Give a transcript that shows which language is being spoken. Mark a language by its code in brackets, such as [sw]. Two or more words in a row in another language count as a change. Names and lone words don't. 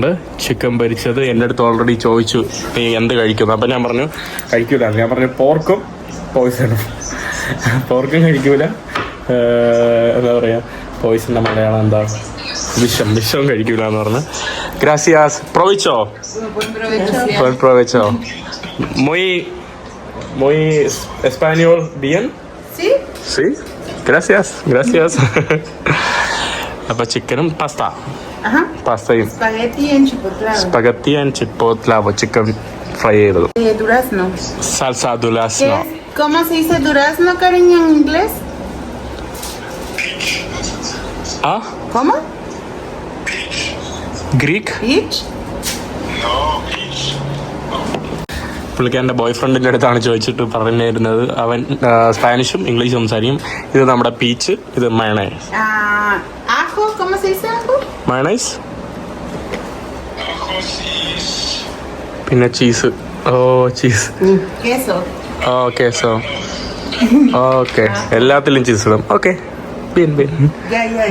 [ml] ചിക്കൻ പൊരിച്ചത്. എൻ്റെ അടുത്ത് ഓൾറെഡി ചോദിച്ചു നീ എന്ത് കഴിക്കുന്നു. അപ്പം ഞാൻ പറഞ്ഞു കഴിക്കൂല. ഞാൻ പറഞ്ഞു പോർക്കും പോയിസണും. പോർക്കും കഴിക്കൂല, എന്താ പറയുക, പോയിസണിൻ്റെ മലയാളം എന്താ, വിഷം കഴിക്കൂല എന്ന് പറഞ്ഞു. [es] gracias. provecho. Buen provecho. Muy español bien. Sí. Gracias. [ml] അപ്പൊ ചിക്കനും പാസ്തയും [en] spaghetti and [ml] ചിപ്പോത്ലാവോ ചിക്കൻ ഫ്രൈ ചെയ്തതും. [es] Durazno. Salsa durazno. ¿Cómo se dice durazno, cariño, en inglés? Ah, ¿Cómo? [en] Greek. Peach. [ml] പുള്ളിക്കാരൻ്റെ [en] boy friend [ml] അടുത്താണ് ചോദിച്ചിട്ട് പറഞ്ഞിരുന്നത്. അവൻ സ്പാനിഷും ഇംഗ്ലീഷും സംസാരിക്കും. ഇത് നമ്മുടെ പീച്ച്, ഇത് മയണൈസ്. [es] Ajo, ¿cómo se dice ajo? [ml] മയണൈസ്. പിന്നെ ചീസ്. ചീസ്. [es] Queso. [ml] കേസോ. ഓക്കെ. എല്ലാത്തിലും ചീസ് ഇടും. ഓക്കെ. Ya.